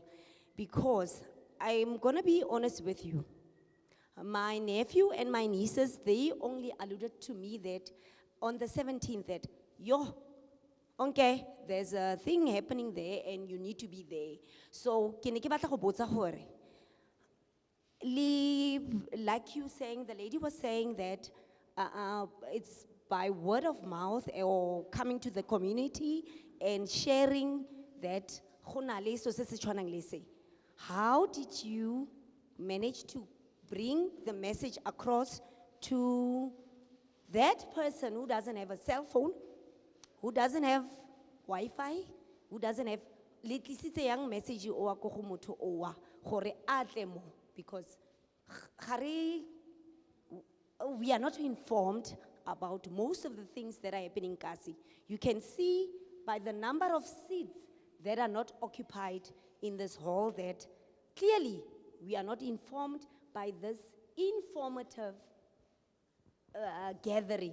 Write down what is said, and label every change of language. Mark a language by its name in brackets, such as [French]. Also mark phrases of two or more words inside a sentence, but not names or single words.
[English] Because I'm gonna be honest with you. My nephew and my nieces, they only alluded to me that on the 17th that, okay, there's a thing happening there and you need to be there. So, [Tswana] ke ne ke batla go botsa gore, [English] like you saying, the lady was saying that it's by word of mouth or coming to the community and sharing that, how did you manage to bring the message across to that person who doesn't have a cell phone, who doesn't have Wi-Fi, who doesn't have young message [Tswana] o ko go motho o gore atle mo, [English] because we are not informed about most of the things that are happening in Kasi. You can see by the number of seats that are not occupied in this hall that clearly we are not informed by this informative gathering.